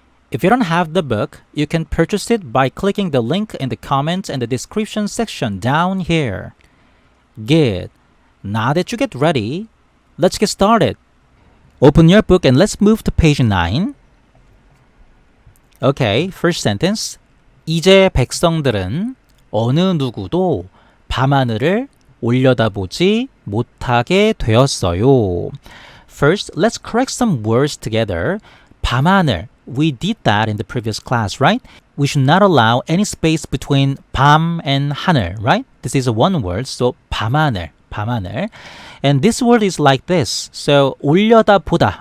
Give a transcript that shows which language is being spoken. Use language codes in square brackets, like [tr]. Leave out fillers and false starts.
[en] If you don't have the book, you can purchase it by clicking the link in the comments and the description section down here. Good. Now that you get ready, let's get started. Open your book and let's move to page 9. Okay, first sentence. [ko] 이제 백성들은 어느 누구도 밤하늘을 올려다보지 못하게 되었어요. [en] First, let's correct some words together. [ko] 밤하늘. [en] We did that in the previous class, right? We should not allow any space between 밤 and 하늘, right? This is a one word, so 밤하늘, 밤하늘. And this word is like this. So 올려다보다.